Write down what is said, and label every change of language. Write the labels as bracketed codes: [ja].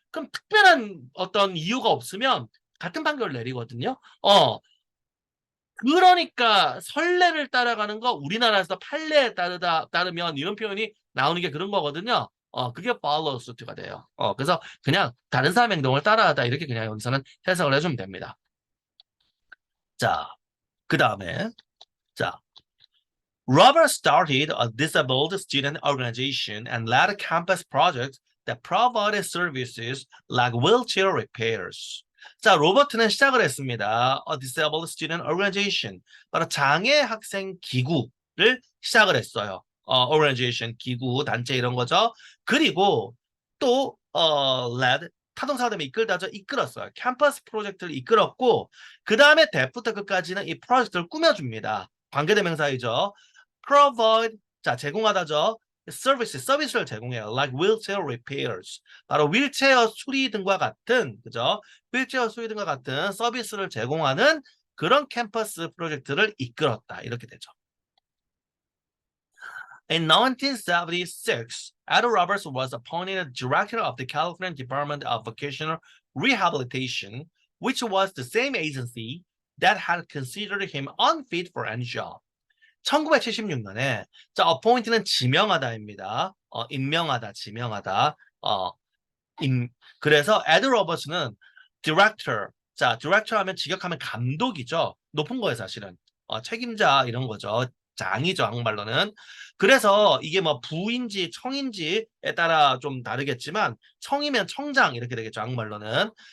[ko] 그럼 특별한 어떤 이유가 없으면 같은 판결을 내리거든요. 그러니까 선례를 따라가는 거 우리나라에서 판례에 따르면 이런 표현이 나오는 게 그런 거거든요. 그게 [en] follow suit [ko] 가 돼요. 그래서 그냥 다른 사람 행동을 따라하다 이렇게 그냥 여기서는 해석을 해주면 됩니다. [en] 자, 그 다음에 자, Robert started a disabled student organization and led campus projects that provided services like wheelchair repairs. [ko] 자, 로버트는 시작을 했습니다. [en] A Disabled Student Organization. [ko] 바로 장애 학생 기구를 시작을 했어요. organization, 기구, 단체 이런 거죠. 그리고 또 led, 타동사가 되면 이끌다죠. 이끌었어요. 캠퍼스 프로젝트를 이끌었고 그 다음에 대부터 끝까지는 이 프로젝트를 꾸며줍니다. 관계대명사이죠. provide, 자, 제공하다죠. 서비스를 제공해요. [en] Like wheelchair repairs. [ko] 바로 휠체어 수리 등과 같은, 그죠? 휠체어 수리 등과 같은 서비스를 제공하는 그런 캠퍼스 프로젝트를 이끌었다. 이렇게 되죠. [en] In 1976, Ed Roberts was appointed director of the California Department of Vocational Rehabilitation, which was the same agency that had considered him unfit for any job. [ko] 1976년에 자, appoint는 지명하다입니다. 임명하다, 지명하다. 그래서 에드 로버츠는 director. 자, director 하면 직역하면 감독이죠. 높은 거예요, 사실은. 책임자 이런 거죠. 장이죠, 한국말로는. 그래서 이게 뭐 부인지 청인지에 따라 좀 다르겠지만 청이면 청장 이렇게 되겠죠, 한국말로는.